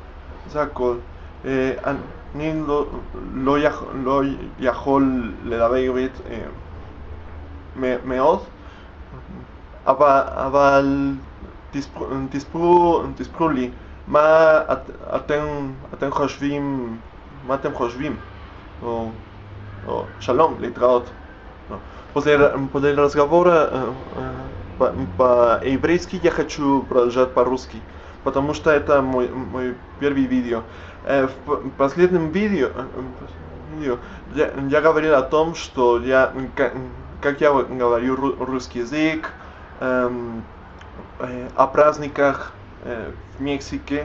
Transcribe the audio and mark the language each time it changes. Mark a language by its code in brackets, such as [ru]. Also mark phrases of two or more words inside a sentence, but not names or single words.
[he] אני לא יכול לדבר עברית מאוד, אבל תספרו לי מה אתם חושבים, או שלום, להתראות. [ru] После разговора по-еврейски я хочу продолжать по-русски, потому что это мой первый видео. В последнем видео я говорил о том, что как я говорю русский язык, о праздниках в Мексике.